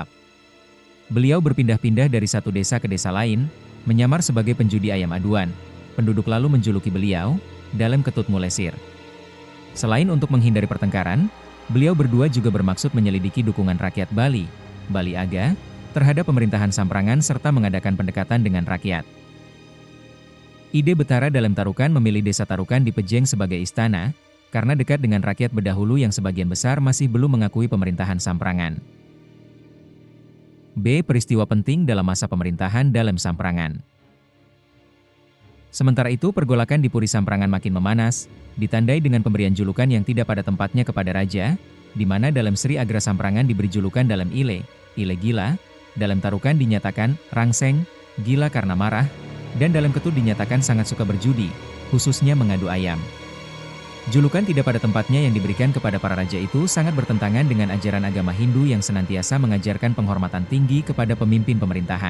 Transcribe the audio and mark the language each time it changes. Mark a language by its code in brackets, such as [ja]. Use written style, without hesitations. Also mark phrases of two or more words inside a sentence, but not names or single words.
[id] Beliau berpindah-pindah dari satu desa ke desa lain, menyamar sebagai penjudi ayam aduan. Penduduk lalu menjuluki beliau Dalem Ketut Mulesir. Selain untuk menghindari pertengkaran, beliau berdua juga bermaksud menyelidiki dukungan rakyat Bali, Bali Aga, terhadap pemerintahan Samprangan serta mengadakan pendekatan dengan rakyat. Ide Betara Dalem Tarukan memilih desa Tarukan di Pejeng sebagai istana, karena dekat dengan rakyat berdahulu yang sebagian besar masih belum mengakui pemerintahan Samprangan. B. Peristiwa penting dalam masa pemerintahan Dalem Samprangan. Sementara itu pergolakan di Puri Samprangan makin memanas, ditandai dengan pemberian julukan yang tidak pada tempatnya kepada raja, di mana Dalem Sri Agra Samprangan diberi julukan Dalem Ile gila, Dalem Tarukan dinyatakan rangseng, gila karena marah, dan Dalem Ketut dinyatakan sangat suka berjudi, khususnya mengadu ayam. Julukan tidak pada tempatnya yang diberikan kepada para raja itu sangat bertentangan dengan ajaran agama Hindu yang senantiasa mengajarkan penghormatan tinggi kepada pemimpin pemerintahan.